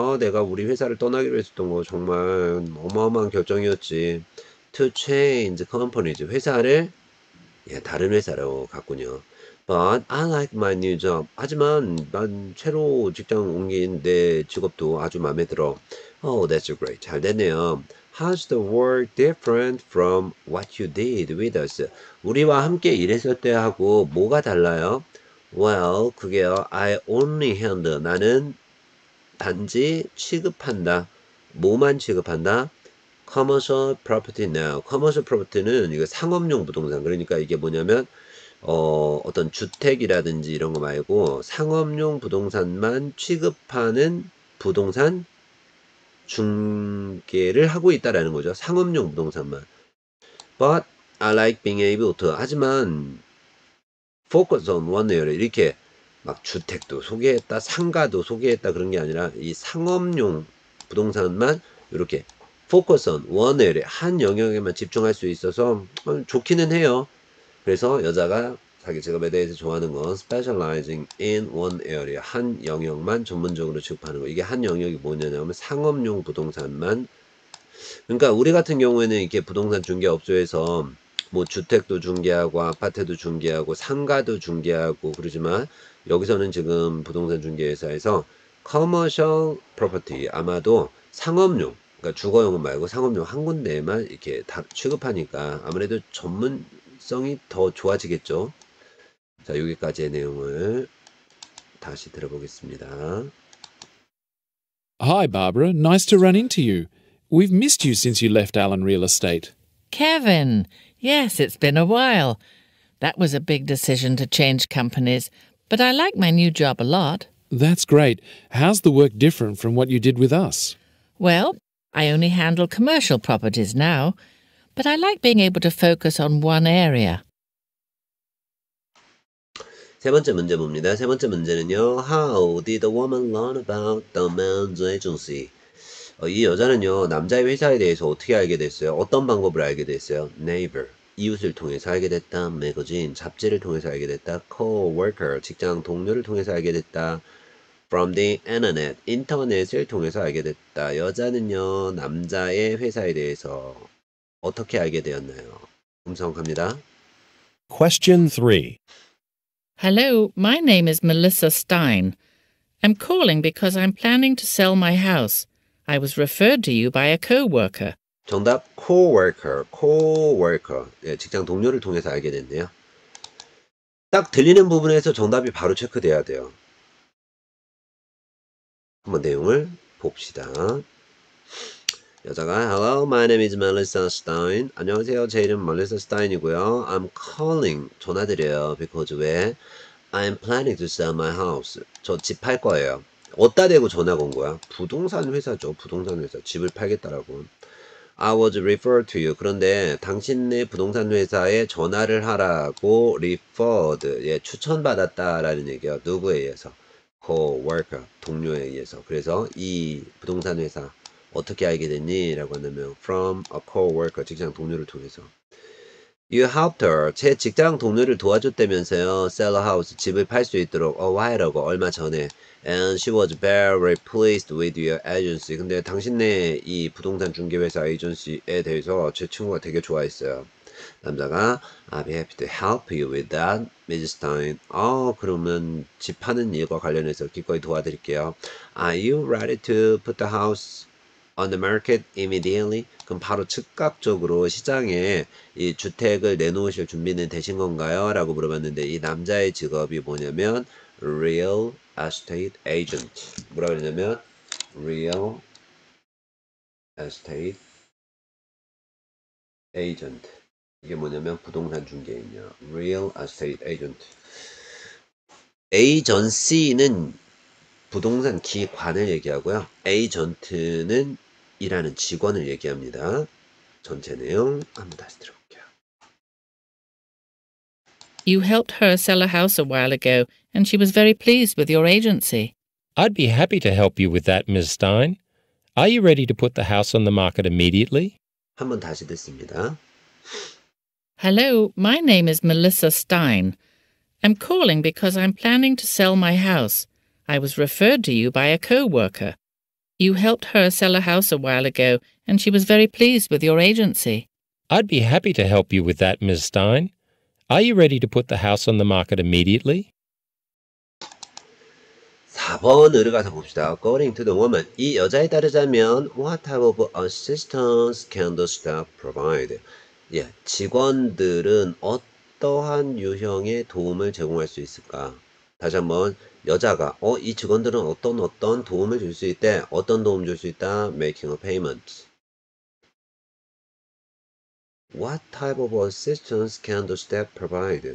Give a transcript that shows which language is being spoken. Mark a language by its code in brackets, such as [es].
[ko] 내가 우리 회사를 떠나기로 했었던 거 정말 어마어마한 결정이었지. [en] To change companies. [ko] 회사를 다른 회사로 갔군요. [en] But I like my new job. [ko] 하지만 난 새로 직장 옮긴 내 직업도 아주 마음에 들어. [en] That's great. [ko] 잘 됐네요. [en] How's the work different from what you did with us? [ko] 우리와 함께 일했을 때하고 뭐가 달라요? [en] Well, [ko] 그게요. [en] I only handle. [ko] 나는 단지 취급한다. 뭐만 취급한다? [en] Commercial property now. [ko] Commercial property는 이거 상업용 부동산. 그러니까 이게 뭐냐면 어떤 주택이라든지 이런 거 말고 상업용 부동산만 취급하는 부동산 중개를 하고 있다라는 거죠. 상업용 부동산만. [en] But I like being able to. [ko] 하지만 [en] focus on one area. [ko] 이렇게 막 주택도 소개했다, 상가도 소개했다 그런 게 아니라 이 상업용 부동산만 이렇게 [en] focus on one area. [ko] 한 영역에만 집중할 수 있어서 좋기는 해요. 그래서 여자가 자기 직업에 대해서 좋아하는 건 [en] specializing in one area. [ko] 한 영역만 전문적으로 취급하는 거. 이게 한 영역이 뭐냐면 상업용 부동산만. 그러니까 우리 같은 경우에는 이렇게 부동산 중개업소에서 뭐 주택도 중개하고 아파트도 중개하고 상가도 중개하고 그러지만 여기서는 지금 부동산 중개회사에서 commercial property 아마도 상업용 그러니까 주거용은 말고 상업용 한 군데에만 이렇게 다 취급하니까 아무래도 전문성이 더 좋아지겠죠. 자, 여기까지의 내용을 다시 들어보겠습니다. [en] Hi, Barbara. Nice to run into you. We've missed you since you left Allen Real Estate. Kevin, yes, it's been a while. That was a big decision to change companies, but I like my new job a lot. That's great. How's the work different from what you did with us? Well, I only handle commercial properties now, but I like being able to focus on one area. [ko] 세 번째 문제 봅니다. 세 번째 문제는요. [en] How did the woman learn about the man's agency? [ko] 이 여자는요. 남자의 회사에 대해서 어떻게 알게 됐어요? 어떤 방법을 알게 됐어요? Neighbor, 이웃을 통해서 알게 됐다. Magazine, 잡지를 통해서 알게 됐다. Co-worker, 직장 동료를 통해서 알게 됐다. [en] From the internet, [ko] 인터넷을 통해서 알게 됐다. 여자는요. 남자의 회사에 대해서 어떻게 알게 되었나요? 음성 갑니다. [en] Question 3. Hello, my name is Melissa Stein. I'm calling because I'm planning to sell my house. I was referred to you by a co-worker. [ko] 정답 coworker. 예, 직장 동료를 통해서 알게 됐네요. 딱 들리는 부분에서 정답이 바로 체크돼야 돼요. 한번 내용을 봅시다. 여자가 [en] Hello, my name is Melissa Stein. [ko] 안녕하세요. 제 이름 Melissa Stein이고요. [en] I'm calling. [ko] 전화드려요. [en] Because [ko] 왜? [en] I'm planning to sell my house. [ko] 저 집 팔 거예요. 어디다 대고 전화가 온 거야? 부동산 회사죠. 부동산 회사. 집을 팔겠다라고. [en] I was referred to you. [ko] 그런데 당신네 부동산 회사에 전화를 하라고 referred. 예, 추천받았다라는 얘기야. 누구에 의해서? Co-worker. 동료에 의해서. 그래서 이 부동산 회사 어떻게 알게 됐니? 라고 한다면 [en] from a co-worker, [ko] 직장 동료를 통해서. [en] You helped her, [ko] 제 직장 동료를 도와줬다면서요. [en] sell a house, [ko] 집을 팔 수 있도록 [en] a while ago, [ko] 얼마 전에. [en] And she was very pleased with your agency. [ko] 근데 당신네 이 부동산 중개회사 에이전시에 대해서 제 친구가 되게 좋아했어요. 남자가 [en] I'll be happy to help you with that, Mrs. Stein. [ko] 그러면 집 파는 일과 관련해서 기꺼이 도와드릴게요. [en] Are you ready to put the house on the market immediately? [ko] 그럼 바로 즉각적으로 시장에 이 주택을 내놓으실 준비는 되신 건가요? 라고 물어봤는데 이 남자의 직업이 뭐냐면 real estate agent. 뭐라 그러냐면 real estate agent. 이게 뭐냐면 부동산 중개인이요. [en] real estate agent. [ko] agency는 부동산 기관을 얘기하고요. 에이전트는 일하는 직원을 얘기합니다. 전체 내용 한번 다시 들어볼게요. [en] You helped her sell a house a while ago, and she was very pleased with your agency. I'd be happy to help you with that, Ms. Stein. Are you ready to put the house on the market immediately? [ko] 한번 다시 듣습니다. [en] Hello, my name is Melissa Stein. I'm calling because I'm planning to sell my house. I was referred to you by a co-worker. You helped her sell a house a while ago, and she was very pleased with your agency. I'd be happy to help you with that, Ms. Stein. Are you ready to put the house on the market immediately? [ko] 4번으로 가서 봅시다. [en] According to the woman. [ko] 이 여자에 따르자면 [en] What type of assistance can the staff provide? [ko] 예, 직원들은 어떠한 유형의 도움을 제공할 수 있을까? 다시 한번 여자가 이 직원들은 어떤 도움을 줄 수 있대. 어떤 도움 줄 수 있다? [en] Making a payment. What type of assistance can the staff provide?